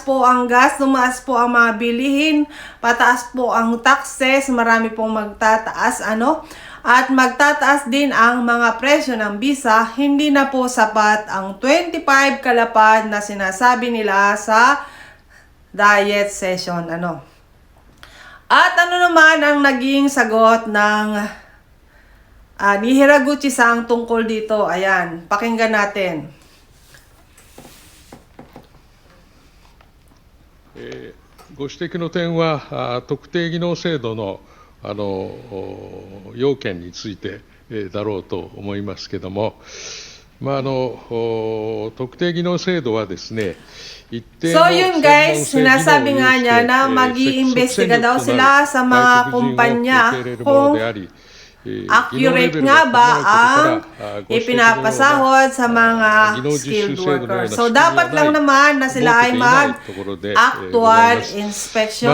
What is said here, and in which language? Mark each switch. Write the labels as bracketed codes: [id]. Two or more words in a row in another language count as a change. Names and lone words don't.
[tl] po ang gas, tumaas po ang mga bilihin, pataas po ang taxes, marami pong magtataas, At magtataas din ang mga presyo ng visa, hindi na po sapat ang 25 kalapad na sinasabi nila sa [en] diet session, [tl] At naman ang naging sagot ng ni Hiraguchi-san tungkol dito? Ayan, pakinggan natin. [ja] ご指摘の点は特定技能制度の要件についてだろうと思いますけれども、特定技能制度はですね、 [tl] So yun guys, sinasabi nga niya na mag-iimbestiga daw sila sa mga kumpanya kung accurate nga ba ang ipinapasahod sa mga [en] skilled worker. [tl] So, dapat lang naman na sila ay mag- [en] actual inspection.